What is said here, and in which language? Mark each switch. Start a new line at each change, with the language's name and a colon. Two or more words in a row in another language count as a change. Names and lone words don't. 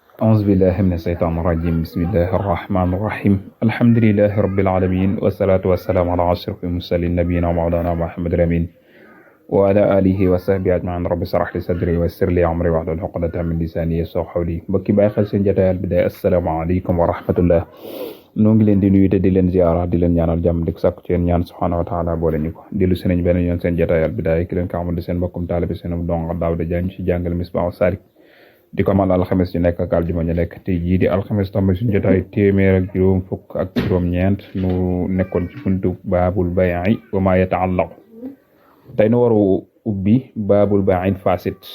Arabic: أعوذ بالله من الشيطان الرجيم بسم الله الرحمن الرحيم الحمد لله رب العالمين والصلاة والسلام على أشرف المرسلين نبينا ومولانا محمد الأمين وعلى آله وصحبه أجمعين رب اشرح لي صدري ويسر لي أمري واحلل عقدة من لساني يفقهوا قولي
Wolof: mbokki bàyyi xel seen jotaay Al-Bidaaya
Arabic: السلام عليكم ورحمة الله
Wolof: noo ngi leen di nuyu te di leen ziara di leen ñaanal jàmm di sàkku ci yéen ñaan
Arabic: سبحانه وتعالى
Wolof: boole ñu ko dellu si nañ benn yoon seen jotaay Al-Bidaaya ki leen ko xamal di seen mbokkum taalibe seen donga Daawuda Jaañ ci jàngal Misbaahu Saalik di ko mal alxames ñu nekk ak aljuma ñu nekk tey jii di alxames tamit suñu jotaay téeméer ak juróom fukk ak juróom-ñeent nu nekkoon ci buntu
Arabic: باب البيع وما يتعلق
Wolof: tey nu waru ubbi
Arabic: باب البيع الفاسد